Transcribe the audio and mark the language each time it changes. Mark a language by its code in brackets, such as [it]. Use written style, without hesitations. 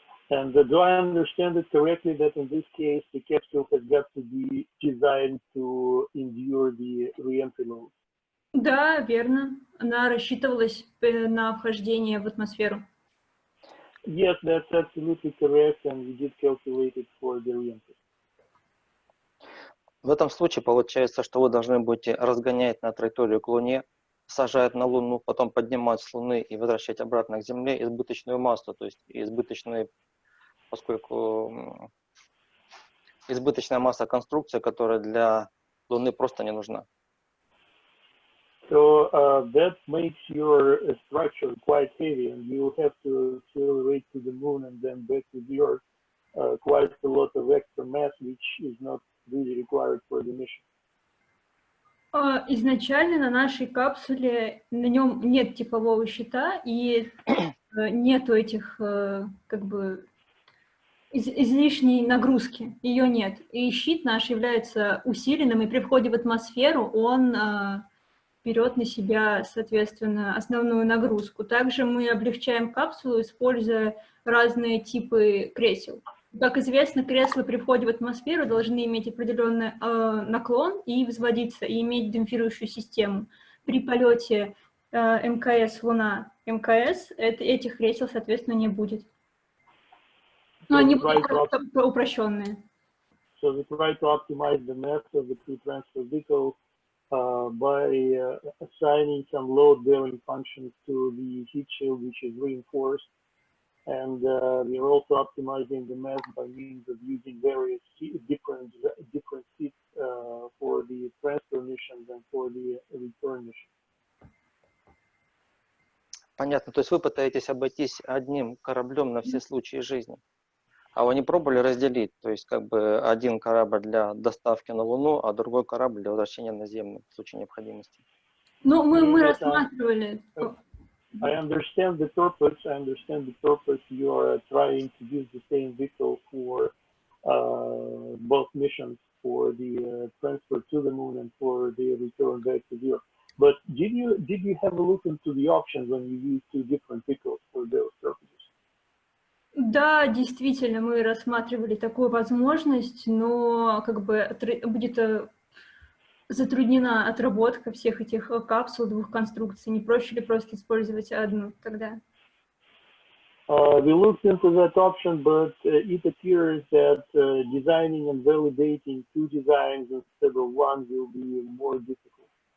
[en] And do I understand it correctly that in this case the capsule has got to be designed to endure the re-entry load? [ru] Да, верно. Она рассчитывалась на вхождение в атмосферу. [en] Yes, that's absolutely correct, and we did calculate it for the re-entry. [ru] В этом случае получается, что вы должны будете разгонять на траекторию к Луне, сажать на Луну, потом поднимать с Луны и возвращать обратно к Земле избыточную массу, то есть избыточную, поскольку избыточная масса конструкции, которая для Луны просто не нужна. [en] So that makes your structure quite heavy, and you have to accelerate to the moon and then back to the Earth. Quite a lot of extra mass, which is not really required for the mission. [ru] Изначально на нашей капсуле на нем нет типового щита и нету этих как бы излишней нагрузки, ее нет. И щит наш является усиленным, и при входе в атмосферу он берет на себя, соответственно, основную нагрузку. Также мы облегчаем капсулу, используя разные типы кресел. Как известно, кресла при входе в атмосферу должны иметь определенный наклон и взводиться, и иметь демпфирующую систему. При полете МКС Луна, МКС, этих кресел, соответственно, не будет. Но они будут упрощенные. [en] So we try to optimize the mass of the crew transfer vehicle by assigning some load-bearing functions to the heat shield, which is reinforced. And we are also optimizing the mass by means of using various different seats for the transfer missions and for the return missions. [ru] Понятно. То есть вы пытаетесь обойтись одним кораблем на все случаи жизни. А вы не пробовали разделить? То есть как бы один корабль для доставки на Луну, а другой корабль для возвращения на Землю в случае необходимости? Ну, мы рассматривали. [en] I understand the purpose. You are trying to use the same vehicle for both missions, for the transfer to the moon and for the return back to the Earth. But did you have a look into the options when you use two different vehicles for those purposes? [ru] Да, действительно, мы рассматривали такую возможность, но как бы будет затруднена отработка всех этих капсул, двух конструкций. Не проще ли просто использовать одну тогда? [en] We looked into that option, but it appears that designing and validating two designs instead of one will be more difficult.